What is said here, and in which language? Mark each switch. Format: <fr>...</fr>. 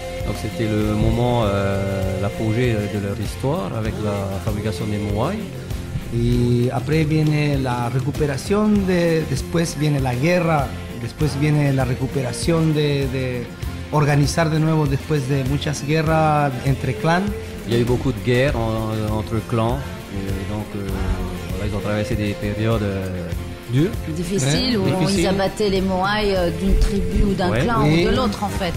<fr>Donc c'était le moment, l'apogée de leur histoire avec la fabrication des moai.</fr> <es>Y</es> <fr>après</fr> <es>viene la recuperación, después viene la guerra, después viene la recuperación de organizar de nuevo después de muchas guerras entre clans.</es> <fr>Il y a eu beaucoup de guerres entre clans. Et donc, voilà, ils ont traversé des périodes dures. Difficiles, où ils abattaient les Moai d'une tribu ou d'un clan ou de l'autre, en fait.</fr>